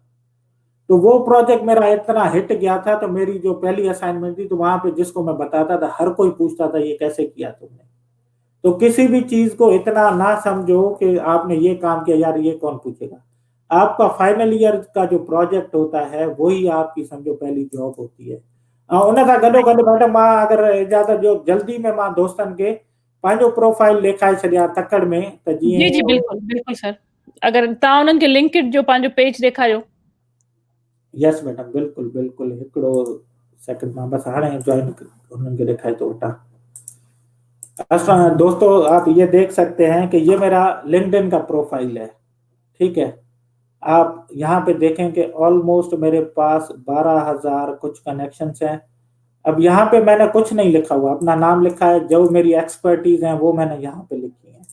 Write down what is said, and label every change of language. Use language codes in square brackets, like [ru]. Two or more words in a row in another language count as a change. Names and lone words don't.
[ur] تو وہ پروجیکٹ میرا اتنا ہٹ گیا تھا، تو میری جو پہلی اسائنمنٹ تھی، تو وہاں پہ جس کو میں بتاتا تھا ہر کوئی پوچھتا تھا یہ کیسے کیا تم نے. تو کسی بھی چیز کو اتنا نہ سمجھو کہ آپ نے یہ کام کیا، یار یہ کون پوچھے گا. آپ کا [en] final year [ur] کا جو پروجیکٹ ہوتا ہے وہی آپ کی سمجھو پہلی جاب ہوتی ہے. [sd] उन सां गॾो मैडम, मां अगर इजाज़त जो जल्दी में मां दोस्तन के पंहिंजो प्रोफाइल ॾेखारे छॾियां तकड़ में, त जीअं। जी जी बिल्कुल बिल्कुल सर, अगर तव्हां उन्हनि खे लिंक्डइन जो पंहिंजो पेज ॾेखारियो। [en] yes madam, [sd] बिल्कुल बिल्कुल। हिकिड़ो सेकंड मां बस हाणे जॉइन उन्हनि खे ॾेखारे थो वठां। [ur] دوستو، آپ یہ دیکھ سکتے ہیں کہ یہ میرا لنکڈ ان کا پروفائل ہے، ٹھیک ہے. آپ یہاں پہ دیکھیں کہ آلموسٹ میرے پاس 12,000 کچھ کنکشنز ہیں. اب یہاں پہ میں نے کچھ نہیں لکھا ہوا، اپنا نام لکھا ہے، جو میری ایکسپرٹیز ہیں وہ میں نے یہاں پہ لکھی ہے.